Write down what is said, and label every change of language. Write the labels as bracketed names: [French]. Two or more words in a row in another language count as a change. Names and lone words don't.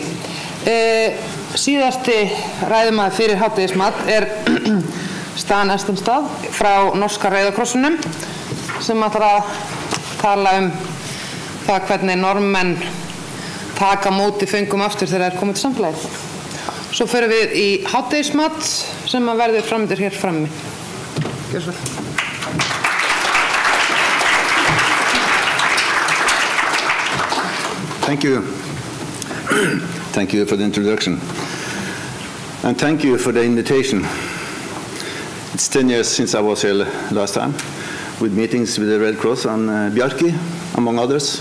[Icelandic] Síðasti ræðumaður fyrir hádegismat Stan Estenstad frá Norska Rauða krossinum sem ætlar að tala það hvernig Norðmenn taka móti föngum aftur þegar þeir komið til samfélagið. Svo förum við í hádegismat sem verður framöndir hér frammi. Gjör svo vel. [English] Thank you. Thank you for the introduction. And thank you for the invitation. It's 10 years since I was here last time with meetings with the Red Cross and Bjarki, among others.